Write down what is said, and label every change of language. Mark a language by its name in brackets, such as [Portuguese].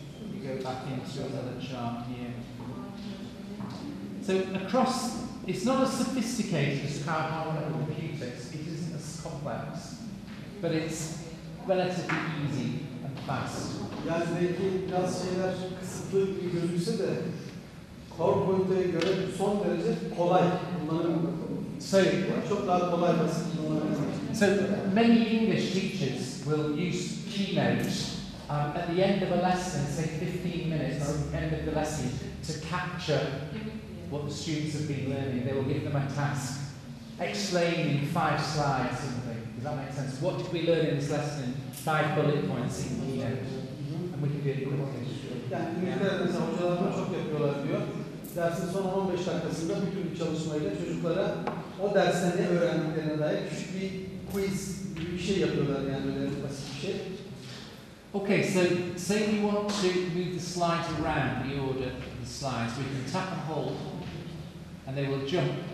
[English] We go back into another chart here. So across, it's not as sophisticated as how on a computer. It isn't as complex, but it's relatively easy and fast. [Turkish] Yani belki biraz şeyler kısıtlı gibi gözükse de PowerPoint'e göre son derece kolay kullanım. [English] So [Turkish] çok daha kolay basit kullanım. [English] So many English teachers will use Keynote at the end of a lesson, say 15 minutes at the end of the lesson, to capture what the students have been learning. They will give them a task, explain in 5 slides something. Does that make sense? What did we learn in this lesson? 5 bullet points in Keynote. And we can do it quickly. [Turkish] Yani İngiltere'de mesela hocalarımız çok yapıyorlar diyor. Dersin son 15 dakikasında bütün bir çalışmayla çocuklara o derste ne öğrendiklerine dair küçük bir quiz gibi bir şey yapıyorlar, yani öyle basit bir şey. [English] Okay, so say we want to move the slides around, the order of the slides, we can tap and hold and they will jump.